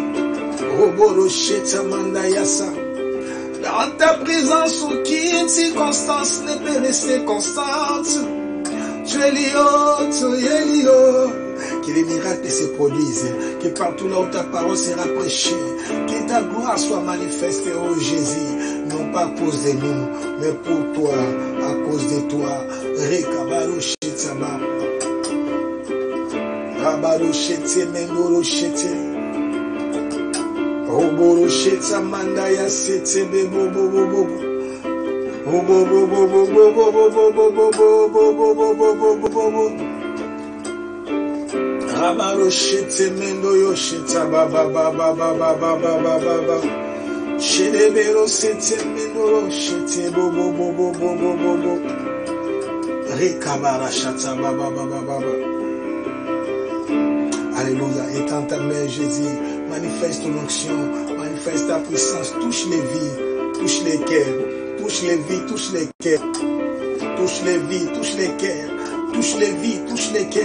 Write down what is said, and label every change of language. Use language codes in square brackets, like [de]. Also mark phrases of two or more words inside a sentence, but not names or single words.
[fr] Roborosheta Mandayasa. Dans ta présence, aucune circonstance ne peut rester constante. Tu es lié, tu es lié. Que les miracles se produisent, que partout là où ta parole sera prêchée, que ta gloire soit manifestée, oh Jésus, non pas à cause de nous, mais pour toi, à cause de toi. Rekabaroshete, Rabaroshete, Mendoroshete, Roboroshete, Mandaya Sete, Bebo, Bobo, Bobo. Rabaroshete mendo yosheta baba baba baba baba baba shedebero sete mendo yoshete bobo bobo bobo bobo rekabara shata baba baba baba. Alléluia. Étends ta main Jésus, manifeste ton onction, manifeste ta puissance, touche les vies, touche les cœurs, touche les vies, touche les cœurs, touche les vies, touche les cœurs, touche les vies, touche les cœurs.